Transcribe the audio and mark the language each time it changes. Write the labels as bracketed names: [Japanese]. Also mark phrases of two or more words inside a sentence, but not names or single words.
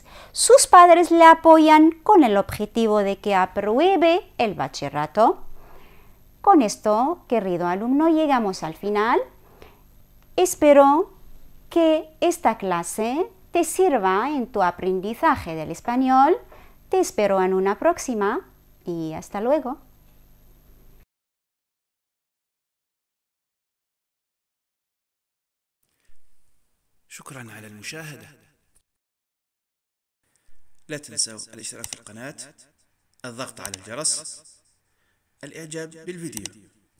[Spanish] Sus padres le apoyan con el objetivo de que apruebe el bachillerato. Con esto, querido alumno, llegamos al final. Espero que esta clase te sirva en tu aprendizaje del español. Te espero en una próxima y hasta luego. [Arabic] شكرا على المشاهدة. لا تنسوا الاشتراك في القناة، الضغط على الجرس، الإعجاب بالفيديو.